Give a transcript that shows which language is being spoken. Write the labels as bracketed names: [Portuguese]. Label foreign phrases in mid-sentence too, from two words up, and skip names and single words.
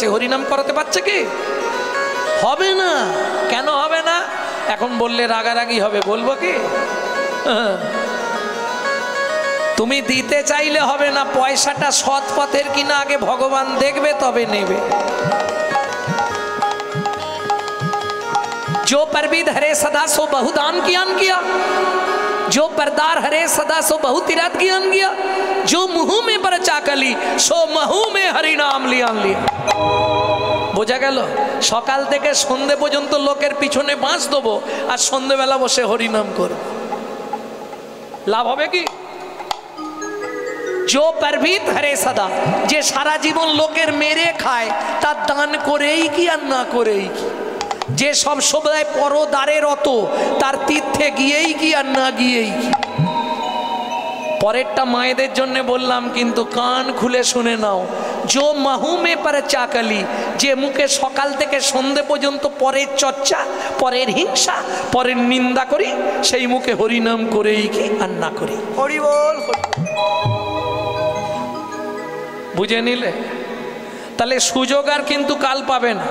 [Bangla] হরিনাম করাতে পারছে কি? হবে না। কেন হবে না? এখন বললে রাগারাগি হবে, বলবো কি? তুমি দিতে চাইলে হবে না, পয়সাটা সৎ পথের কিনা আগে ভগবান দেখবে, তবে নেবে। [Hindi] जो परविद हरे सदा सो बहुदान कियान किया, जो परदार हरे सदा सो बहु तीरथ कियान किया, जो मुँह में पर चाकली सो महू में हरि नाम लियान लिया। [Bangla] বোঝা গেল? সকাল থেকে সন্ধে পর্যন্ত লোকের পিছনে বাঁশ দেবো আর সন্ধেবেলা বসে হরিনাম করব, লাভ হবে কি? [Hindi] जो परविद हरे सदा, [Bangla] যে সারা জীবন লোকের মেরে খায়, তার দান করেই কি আর না করেই কি? যে সব সময় পরদারে রত, তার তীর্থে গিয়েই কি আর না গিয়েই কি? পরেরটা মায়েদের জন্য বললাম, কিন্তু কান খুলে শুনে নাও। [Hindi] जो महू में पर चाकली, [Bangla] যে মুখে সকাল থেকে সন্ধে পর্যন্ত পরের চর্চা, পরের হিংসা, পরের নিন্দা করি, সেই মুখে হরিনাম করেই কি আর না করি। হরি বল। বুঝে নিলে? তাহলে সুযোগ আর কিন্তু কাল পাবে না।